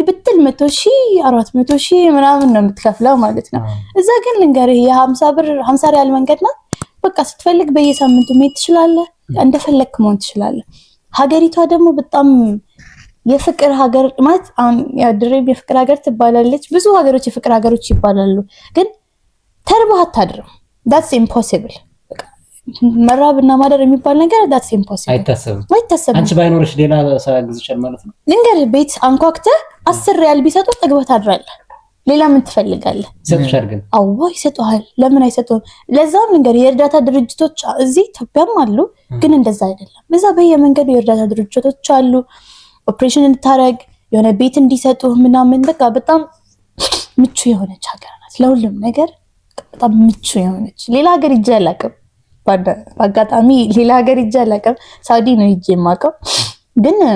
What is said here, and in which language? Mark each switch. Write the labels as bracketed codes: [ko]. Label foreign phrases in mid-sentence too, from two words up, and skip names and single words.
[am] ብትል 100,000 400,000 ምናምን ነው የምትከፍለው ማለት ነው። እዛ ግን ልንገርህ የ50 ሪያል መንገድ ናት። በቃ ስትፈልግ በየሳምንቱ መሄድ ትችላለህ፣ እንደፈለክ መሆን ትችላለህ። ሀገሪቷ ደግሞ በጣም የፍቅር ሀገር ማለት አሁን ድሬም የፍቅር ሀገር ትባላለች። ብዙ ሀገሮች የፍቅር ሀገሮች ይባላሉ፣ ግን ተርበህ አታድርም። [en] that's impossible። [am] መራብና ማደር የሚባል ነገር [en] that's impossible [am] አይታሰብም። አንቺ ባይኖርሽ ሌላ ሰው ያግዝሻል ማለት ነው። ልንገርህ ቤት አንኳክተህ 10 ሪያል ቢሰጡ ጠግበህ ታድራለህ። ሌላ ምን ትፈልጋለህ? ይሰጡሻል ግን አዎ ይሰጡሃል። ለምን አይሰጡም? ለዛም ልንገርህ የእርዳታ ድርጅቶች እዚህ ኢትዮጵያም አሉ፣ ግን እንደዛ አይደለም። እዛ በየመንገዱ የእርዳታ ድርጅቶች አሉ። ኦፕሬሽን እንድታረግ የሆነ ቤት እንዲሰጡ ምናምን በቃ በጣም ምቹ የሆነች ሀገር ናት ለሁሉም ነገር በጣም ምቹ የሆነች። ሌላ ሀገር ሂጄ አላውቅም። በአጋጣሚ ሌላ ሀገር ሂጄ አላውቅም። ሳውዲ ነው ሂጄ የማውቀው፣ ግን